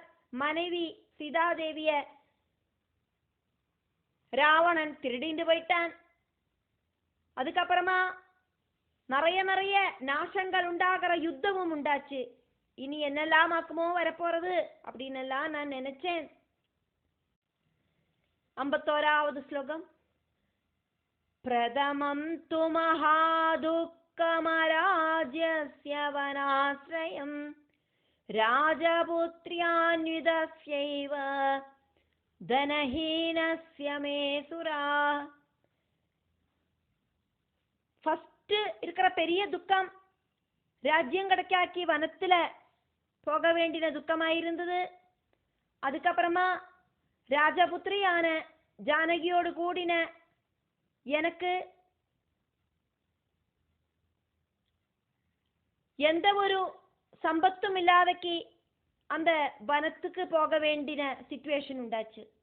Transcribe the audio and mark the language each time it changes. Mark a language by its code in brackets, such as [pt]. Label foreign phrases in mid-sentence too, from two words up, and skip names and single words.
[ta] மனைவி சீதாதேவிய ராவணன் திருடிண்டு போயிட்டான். அதுக்கப்புறமா நிறைய நாசங்கள் உண்டாகிற யுத்தமும் உண்டாச்சு. இனி என்னெல்லாம் ஆக்குமோ வரப்போறது அப்படின்னு எல்லாம் நான் நினைச்சேன். 51வது ശ്ലോകം. [sa] प्रथमं तु महादुःखमराज्यस्य वनाश्रयं राजपुत्र्यान्वितस्यैव धनहीनस्य मे सुरा. [ta] ஃபர்ஸ்ட் இருக்கிற பெரிய துக்கம் ராஜ்யம் கிடைக்காக்கி வனத்துல போக வேண்டிய துக்கமாயிருந்தது. அதுக்கப்புறமா ராஜபுத்திரியான ஜானகியோடு கூடின எனக்கு எந்த ஒரு சம்பத்தும் இல்லாதக்கு அந்த வனத்துக்கு போக வேண்டிய சிச்சுவேஷன் உண்டாச்சு.